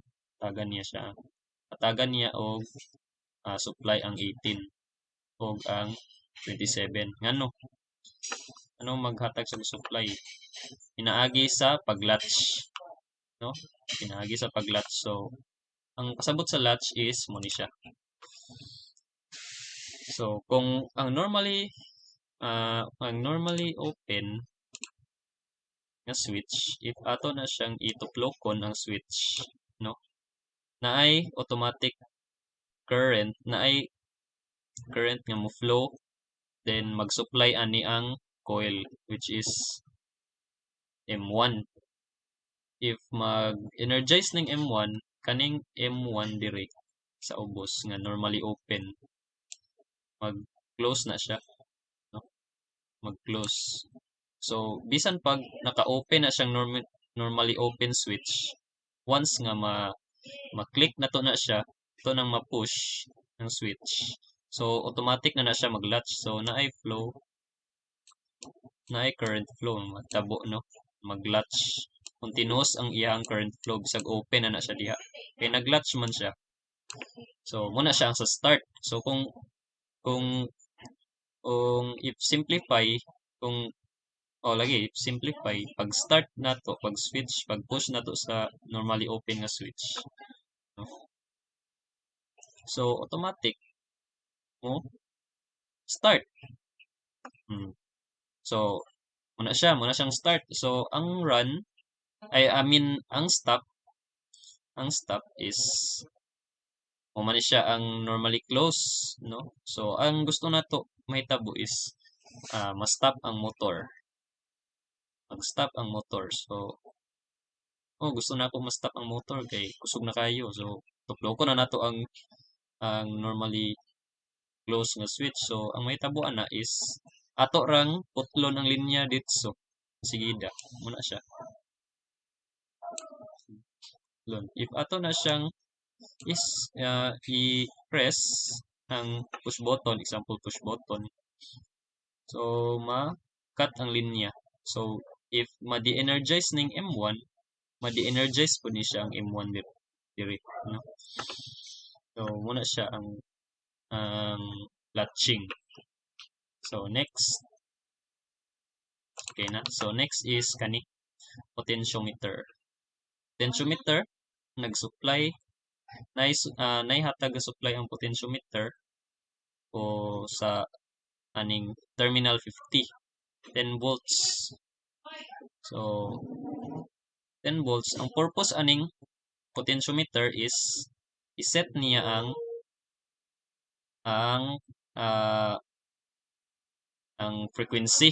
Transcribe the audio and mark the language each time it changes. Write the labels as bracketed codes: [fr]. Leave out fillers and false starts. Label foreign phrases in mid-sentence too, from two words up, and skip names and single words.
[ceb] Tagan niya og supply ang 18 og ang 27. Ngano? Anong maghatag sa supply? Pinaagi sa pag-latch, no? Pinaagi sa pag-latch. So ang pasabot sa latch is muni siya. So kung ang [en] normally open [ceb] nga switch, if ato na siyang ituklokon ang switch, no, naay [en] automatic current [ceb] nga mo flow, then mag-supply ani ang coil, [en] which is M1. [ceb] If mag-energize ng M1, kaning M1 dire sa ubos nga [en] normally open, [ceb] mag-close na siya, no? Mag-close. So bisan pag naka-open na siyang [en] normally open switch, [ceb] once nga ma-click na to na siya, ito nang ma-push ng switch. So automatic na siya mag-latch. So naay [en] current flow, [ceb] matabo, no? Mag-latch. Continuous ang iyang [en] current flow [ceb] bisag open na siya diha. Kay nag-latch man siya. So muna siya ang sa start. [en] So kung if simplify, if simplify, [ceb] pag start nato, pag switch, pag push nato sa [en] normally open [ceb] nga switch, no? So automatic mo start. So muna siyang start. So ang run ang stop is man siya ang [en] normally close, [ceb] no. So ang gusto nato mahitabo is ma-stop ang motor. Mag-stop ang motor. So oh gusto na ako ma-stop ang motor kay kusog na kayo. So tuklo ko na nato ang [en] normally close [ceb] nga switch. So ang mahitabuan na is ato rang putlon ang linya ditso. Sigida, muna siya. Putlon. If ato na siyang is i-press ang [en] push button, example push button. [ceb] So ma-cut ang linya. So if ma-de-energize ning M1, ma-de-energize po ni siya ang M1 direct, no? So muna siya ang latching. So next, okay na. So next is kani potentiometer. Potentiometer nag-supply naihatag supply ang potentiometer o sa aning terminal 50, 10 volts. So 10 volts, ang purpose aning potentiometer is iset niya ang ah, ang frequency.